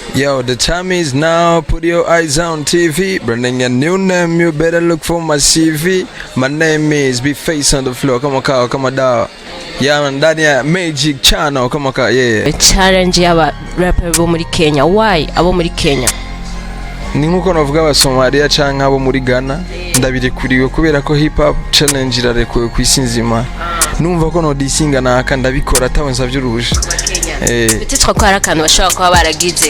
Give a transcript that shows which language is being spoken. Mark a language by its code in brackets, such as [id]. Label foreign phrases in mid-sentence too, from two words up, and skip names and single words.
[en] Yo, the time is now. Put your eyes on TV. Bringing a new name, you better look for my CV. My name is Be Face on the Floor. Come on, Kyle, come on, down. Yeah, man, [sw] ndani ya [en] Magic Channel. Come on, Kyle, yeah. [rn] Challenge y'aba rapper bo muri Kenya. Why abo muri Kenya? Ni nkuko navuga abasomalia canke abo muri Ghana ndabirekuriwe kubera ko [en] hip hop challenge [rn] irarekuwe ku isi nzima. Numva ko no disinga naka ndabikora atawe nsavye uruje. Peut-être ko harakantu bashobora kuba baragize.